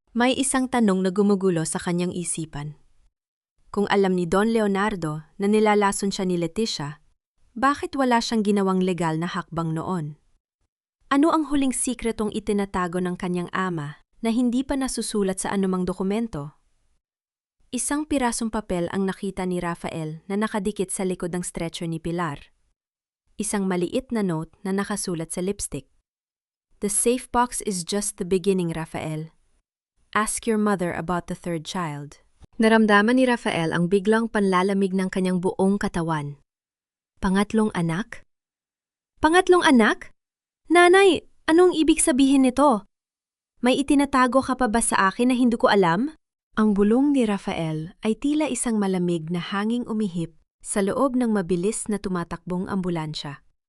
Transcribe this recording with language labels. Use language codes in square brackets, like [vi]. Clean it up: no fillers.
[tl] May isang tanong na gumugulo sa kanyang isipan. Kung alam ni Don Leonardo na nilalason siya ni Leticia, bakit wala siyang ginawang legal na hakbang noon? Ano ang huling sikretong itinatago ng kanyang ama na hindi pa nasusulat sa anumang dokumento? Isang pirasong papel ang nakita ni Rafael na nakadikit sa likod ng stretcher ni Pilar. Isang maliit na note na nakasulat sa lipstick. [en] "The safe box is just the beginning, Rafael. Ask your mother about the third child." [tl] Naramdaman ni Rafael ang biglang panlalamig ng kanyang buong katawan. Pangatlong anak? Pangatlong anak? Nanay, anong ibig sabihin nito? May itinatago ka pa ba sa akin na hindi ko alam? Ang bulong ni Rafael ay tila isang malamig na hanging umihip sa loob ng mabilis na tumatakbong ambulansya.